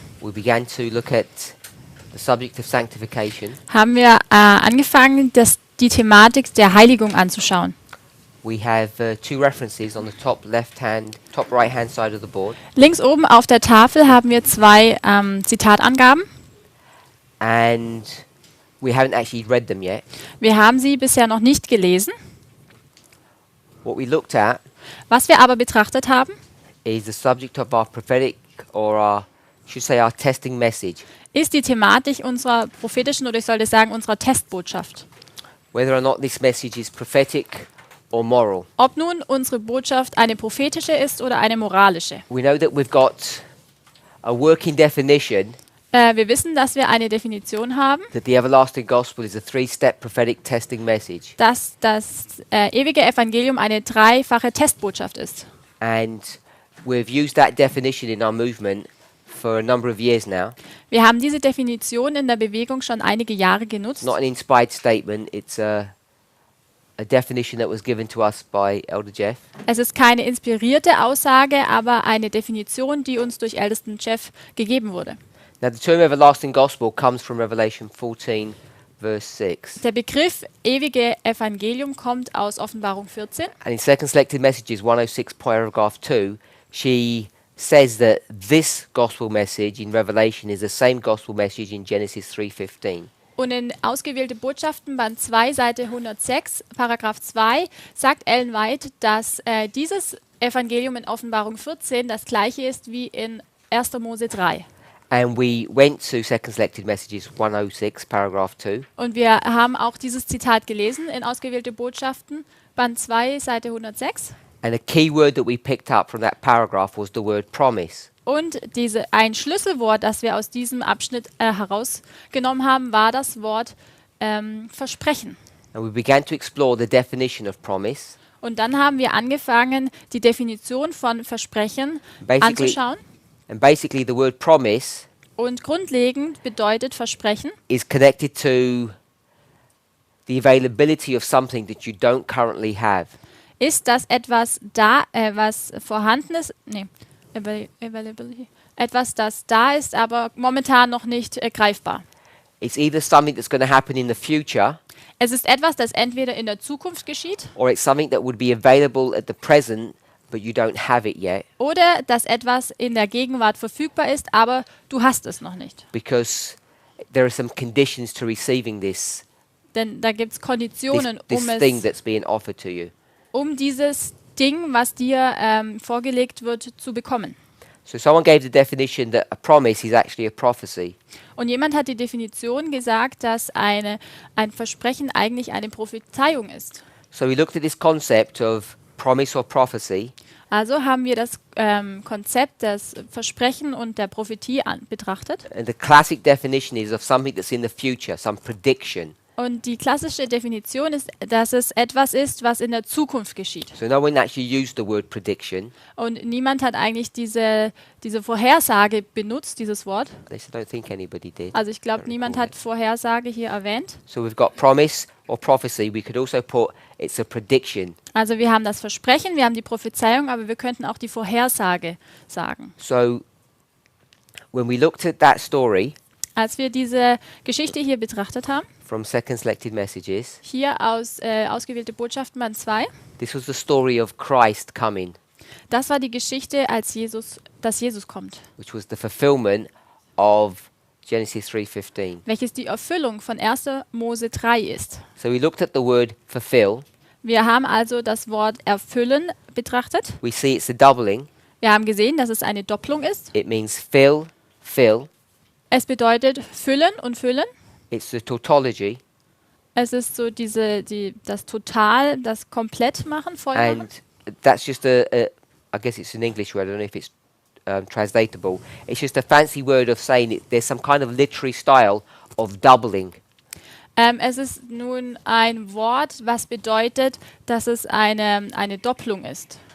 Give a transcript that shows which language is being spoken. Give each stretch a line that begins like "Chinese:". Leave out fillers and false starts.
English: we began to look at the subject of sanctification.
German: haben wir angefangen, die Thematik der Heiligung anzuschauen.
English: We have two references on the top right hand side of the board,
German: Links oben auf der Tafel haben wir zwei Zitatangaben.
English: and we haven't actually read them yet.
German: Wir haben sie bisher noch nicht gelesen.
English: What we looked at
German: Was wir aber betrachtet haben,
English: is the subject of our prophetic, or our, should say, our testing message.
German: ist die Thematik unserer prophetischen, oder ich sollte sagen, unserer Testbotschaft.
English: Whether or not this message is prophetic or moral.
German: Ob nun unsere Botschaft eine prophetische ist oder eine moralische.
English: We know that we've got a working definition
German: Wir wissen, dass wir eine Definition haben,
English: that the everlasting gospel is a three-step prophetic testing message.
German: dass das ewige Evangelium eine dreifache Testbotschaft ist.
English: And we've used that definition in our movement for a number of years now.
German: Wir haben diese Definition in der Bewegung schon einige Jahre genutzt.
English: Not an inspired statement, it's a definition that was given to us by Elder Jeff.
German: Es ist keine inspirierte Aussage, aber eine Definition, die uns durch Ältesten Jeff gegeben wurde.
English: Now the term everlasting gospel comes from Revelation 14 verse 6.
German: Der Begriff ewige Evangelium kommt aus Offenbarung 14.
English: And in Second Selected Messages 106 paragraph 2, she says that this gospel message in Revelation is the same gospel message in Genesis 3:15.
German: Und in Ausgewählte Botschaften, Band 2, Seite 106, Paragraph 2, sagt Ellen White, dass dieses Evangelium in Offenbarung 14 das gleiche ist wie in 1. Mose 3.
English: And we went to Second Selected Messages 106 paragraph 2.
German: Und wir haben auch dieses Zitat gelesen in Ausgewählte Botschaften, Band 2, Seite 106.
English: And a key word that we picked up from that paragraph was the word promise.
German: Und ein Schlüsselwort, das wir aus diesem Abschnitt herausgenommen haben, war das Wort Versprechen.
English: And we began to explore the definition of promise.
German: Und dann haben wir angefangen, die Definition von Versprechen anzuschauen.
English: And basically the word promise
German: Und grundlegend bedeutet Versprechen
English: is connected to the availability of something that you don't currently have.
German: ist, dass etwas da, was vorhanden ist, availability, etwas, das da ist, aber momentan noch nicht greifbar.
English: It's either something that's going to happen in the future,
German: Es ist etwas, das entweder in der Zukunft geschieht
English: or it's something that would be available at the present, but you don't have it yet,
German: oder dass etwas in der Gegenwart verfügbar ist, aber du hast es noch nicht.
English: because there are some conditions to receiving this
German: Denn da gibt es Konditionen,
English: this thing that's being offered to you.
German: um dieses Ding, was dir vorgelegt wird, zu bekommen.
English: So someone gave the definition that a promise is actually a prophecy.
German: Und jemand hat die Definition gesagt, dass ein Versprechen eigentlich eine Prophezeiung ist.
English: So we looked at this concept of promise or prophecy,
German: Also haben wir das Konzept des Versprechen und der Prophetie betrachtet.
English: and the classic definition is of something that's in the future, some prediction.
German: Und die klassische Definition ist, dass es etwas ist, was in der Zukunft geschieht.
English: So no one actually used the word prediction.
German: Und niemand hat eigentlich diese Vorhersage benutzt, dieses Wort.
English: At least I don't think anybody did.
German: Also ich glaube,
English: Don't
German: niemand
English: recall
German: hat
English: it.
German: Vorhersage hier erwähnt.
English: So we've got promise or prophecy. We could also put it's a prediction.
German: Also wir haben das Versprechen, wir haben die Prophezeiung, aber wir könnten auch die Vorhersage sagen.
English: So when we looked at that story
German: Als wir diese Geschichte hier betrachtet haben,
English: from Second Selected Messages,
German: hier aus Ausgewählte Botschaften Band 2,
English: this was the story of Christ coming,
German: das war die Geschichte, dass Jesus kommt,
English: which was the fulfillment of Genesis 3:15.
German: welches die Erfüllung von 1. Mose 3 ist.
English: So we looked at the word fulfill.
German: Wir haben also das Wort erfüllen betrachtet.
English: We see it's a doubling.
German: Wir haben gesehen, dass es eine Doppelung ist.
English: It means fill, fill.
German: Es bedeutet füllen und füllen.
English: It's the tautology,
German: Es ist so das Total, das komplett machen, voll machen.
English: and that's just I guess it's an English word. I don't know if it's translatable. It's just a fancy word of saying there's some kind of literary style of doubling.
German: Es ist nun ein Wort, was bedeutet, dass es eine Doppelung ist.